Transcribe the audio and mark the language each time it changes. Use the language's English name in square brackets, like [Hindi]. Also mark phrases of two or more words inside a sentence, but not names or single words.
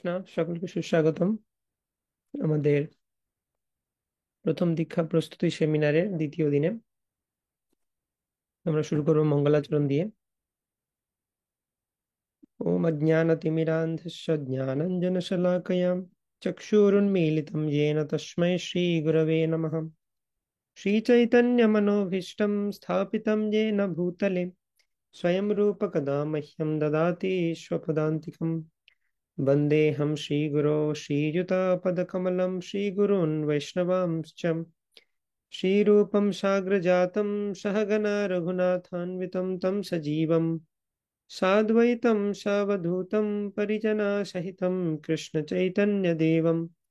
[Bangla] সকলকে সুস্বাগতম আমাদের প্রথম দীক্ষা প্রস্তুতি সেমিনারের দ্বিতীয় দিনে। আমরা শুরু করব মঙ্গলাচরণ দিয়ে। [Sanskrit] ওম অজ্ঞানতিমিরান্ধস্য জ্ঞানাঞ্জনশলাকয়া চক্ষুरुन्मीलितं येन तस्मै श्रीगुरवे नमः। श्रीचैतन्यमनोभीष्टं स्थापितं येन भूतले स्वयं रूपकदा मह्यं ददाति स्वपदान्तिकम्। वन्देऽहं श्रीगुरो श्रीयुतापदकमलं श्रीगुरून् वैष्णवांश्च श्रीरूपं साग्रजातं सहगना रघुनाथान्वितं तं सजीवं साद्वैतं सावधूतं परिजनसहितं कृष्णचैतन्यदेवं